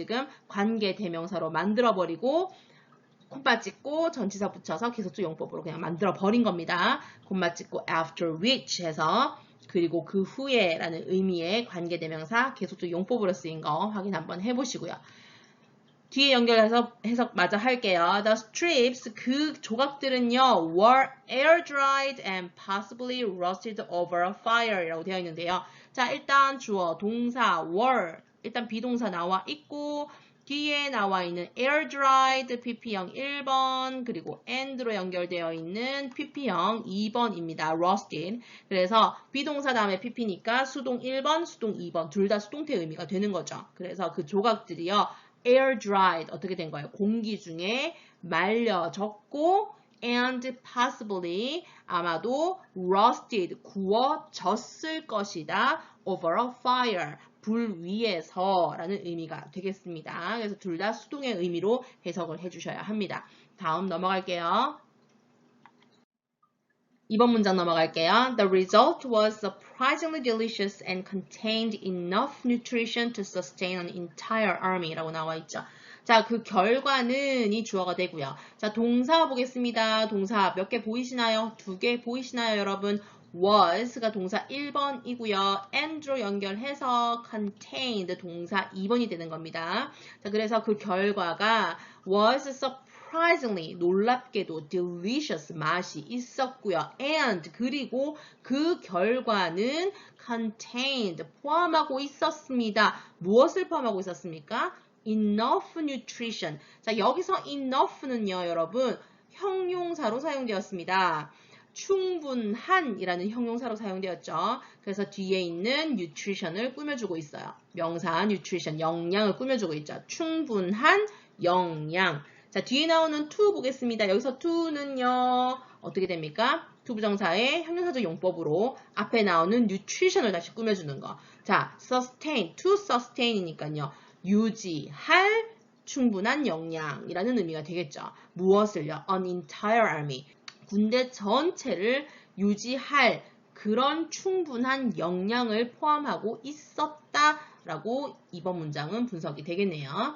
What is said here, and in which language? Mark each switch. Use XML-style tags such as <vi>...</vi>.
<ko>지금 관계대명사로 만들어버리고 콤마 찍고 전치사 붙여서 계속적 용법으로 그냥 만들어 버린 겁니다. 콤마 찍고</ko> <en>after which</en> <ko>해서 그리고 그 후에 라는 의미의 관계대명사 계속적 용법으로 쓰인 거 확인 한번 해보시고요. 뒤에 연결해서 해석 마저 할게요.</ko> <en>The strips,</en> <ko>그 조각들은요,</ko> <en>were air dried and possibly roasted over a fire</en> <ko>이라고 되어 있는데요. 자, 일단 주어, 동사, were, 일단 비동사 나와 있고, 뒤에 나와 있는 air dried pp형 1번 그리고 and로 연결되어 있는 pp형 2번입니다.</ko> <en>roasted.</en> <ko>그래서 비동사 다음에 pp니까 수동 1번, 수동 2번 둘 다 수동태 의미가 되는 거죠. 그래서 그 조각들이요.</ko> <en>air dried</en> <ko>어떻게 된 거예요? 공기 중에 말려졌고</ko> <en>and possibly</en> <ko>아마도 roasted 구워졌을 것이다.</ko> <en>over a fire</en> <ko>불 위에서 라는 의미가 되겠습니다. 그래서 둘 다 수동의 의미로 해석을 해주셔야 합니다. 다음 넘어갈게요. 2번 문장 넘어갈게요.</ko> <en>The result was surprisingly delicious and contained enough nutrition to sustain an entire army</en> <ko>라고 나와 있죠. 자, 그 결과는 이 주어가 되고요. 자, 동사 보겠습니다. 동사 몇 개 보이시나요? 2개 보이시나요, 여러분? was가 동사 1번이고요. and로 연결해서 contained 동사 2번이 되는 겁니다. 자, 그래서 그 결과가</ko> <en>was surprisingly</en> <ko>놀랍게도 delicious 맛이 있었고요. and 그리고 그 결과는 contained 포함하고 있었습니다. 무엇을 포함하고 있었습니까?</ko> <en>enough nutrition.</en> <ko>자, 여기서 enough는요, 여러분 형용사로 사용되었습니다. 충분한이라는 형용사로 사용되었죠. 그래서 뒤에 있는 nutrition을 꾸며주고 있어요. 명사 nutrition, 영양을 꾸며주고 있죠. 충분한 영양. 자, 뒤에 나오는 to 보겠습니다. 여기서 to는요, 어떻게 됩니까? to 부정사의 형용사적 용법으로 앞에 나오는 nutrition을 다시 꾸며주는 거. 자, sustain,</ko> <en>to sustain</en> <ko>이니까요. 유지할 충분한 영양이라는 의미가 되겠죠. 무엇을요?</ko> <en>An entire army.</en> <ko>군대 전체를 유지할 그런 충분한 역량을 포함하고 있었다라고 이번 문장은 분석이 되겠네요.</ko>